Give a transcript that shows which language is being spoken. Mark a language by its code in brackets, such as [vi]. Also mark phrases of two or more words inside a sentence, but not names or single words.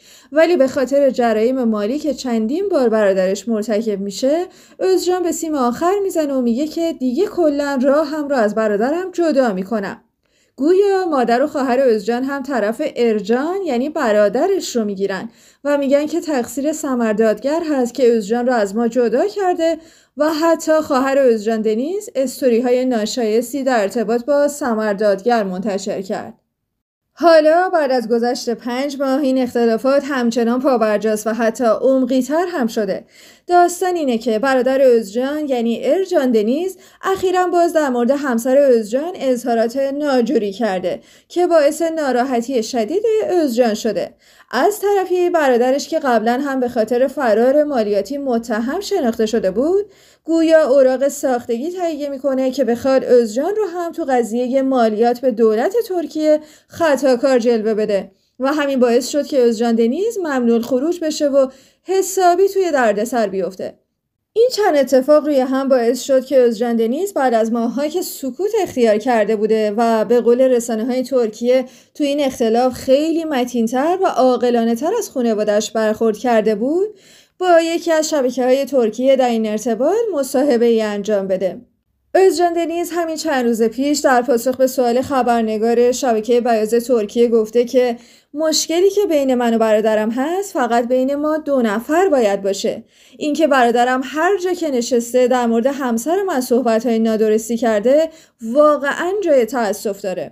[fa] ولی به خاطر جرایم مالی که چندین بار برادرش مرتکب میشه özcan به سیم آخر میزنه و میگه که دیگه کلا راهم رو از برادرم جدا میکنم. گویا مادر و خواهر özcan هم طرف ارجان یعنی برادرش رو میگیرن و میگن که تقصیر سمردادگر هست که özcan رو از ما جدا کرده و حتی خواهر özcan deniz استوری های ناشایستی در ارتباط با سمردادگر منتشر کرد. حالا بعد از گذشت 5 ماه این اختلافات همچنان پابرجاست و حتی عمقی‌تر هم شده. داستان اینه که برادر özcan یعنی ارجان deniz اخیراً باز در مورد همسر özcan اظهارات ناجوری کرده که باعث ناراحتی شدید özcan شده. از طرفی برادرش که قبلا هم به خاطر فرار مالیاتی متهم شناخته شده بود گویا اوراق ساختگی تهیه میکنه که بخواد özcan رو هم تو قضیه مالیات به دولت ترکیه خطاکار جلوه بده و همین باعث شد که özcan deniz ممنوع خروج بشه و حسابی توی دردسر بیفته. این چند اتفاق روی هم باعث شد که özcan deniz بعد از ماه‌هایی که سکوت اختیار کرده بوده و به قول رسانه‌های ترکیه تو این اختلاف خیلی متین‌تر و عاقلانه‌تر از خانواده‌اش برخورد کرده بود با یکی از شبکه‌های ترکیه در این ارتباط مصاحبه‌ای انجام بده. özcan deniz همین چند روز پیش در پاسخ به سوال خبرنگار شبکه بیاض ترکیه گفته که مشکلی که بین من و برادرم هست فقط بین ما 2 نفر باید باشه. اینکه برادرم هر جا که نشسته در مورد همسر من صحبت‌های نادرستی کرده واقعاً جای تأسف داره.